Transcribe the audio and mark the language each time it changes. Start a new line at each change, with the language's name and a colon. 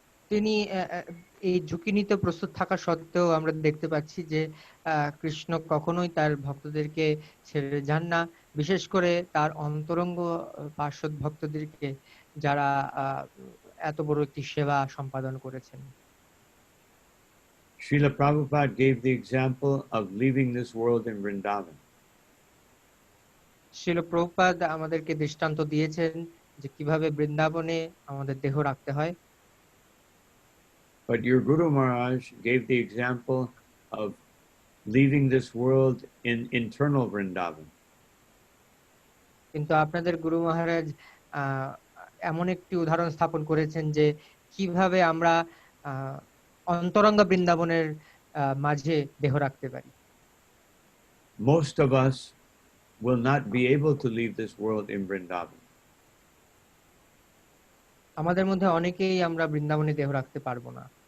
Bangla: তিনি এই ঝুঁকি নিতে প্রস্তুত থাকা সত্ত্বেও আমরা দেখতে পাচ্ছি যে কৃষ্ণ কখনোই তার ভক্তদেরকে ছেড়ে যান না, বিশেষ করে তার অন্তরঙ্গ পার্শ্বদ ভক্তদেরকে যারা এত বড় একটি সেবা সম্পাদন করেছেন।
English: Srila Prabhupada gave the example of leaving this world in Vrindavan.
Bangla: শিল প্রভুপাদ আমাদেরকে দৃষ্টান্ত দিয়েছেন যে কিভাবে বৃন্দাবনে আমাদের দেহ রাখতে হয়।
English: But your Guru Maharaj gave the example of leaving this world in internal Vrindavan.
Bangla: কিন্তু আপনাদের গুরু মহারাজ এমন একটি উদাহরণ স্থাপন করেছেন যে কিভাবে আমরা অন্তরঙ্গ বৃন্দাবনের মাঝে দেহ রাখতে পারি।
English: Most of us will not be able to leave this world in Vrindavan.
Bangla: আমাদের মধ্যে অনেকেই আমরা বৃন্দাবনে দেহ রাখতে পারবো না,